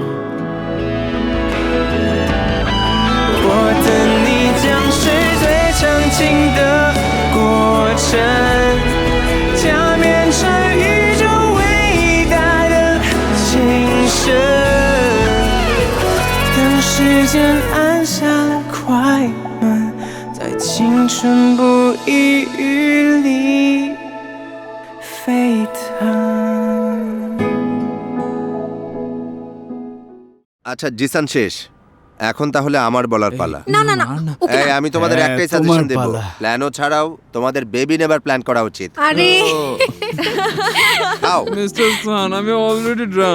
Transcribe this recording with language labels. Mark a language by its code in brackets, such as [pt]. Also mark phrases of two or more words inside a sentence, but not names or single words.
[zh] 我等你将是最长情的过程，加冕成宇宙伟大的精神。等时间按下了快门，在青春不遗余力沸腾。 [bn] আচ্ছা জিসান শেষ, এখন তাহলে আমার বলার পালা। না না না ওকে এই না। আমি তোমাদের হ্যাঁ, একটাই তোমার সাজেশন দেব, পালা। প্ল্যানও ছাড়াও তোমাদের বেবি নেবার প্ল্যান করা উচিত। আরে খাও। মিস্টার সান, আমি [en] already drunk.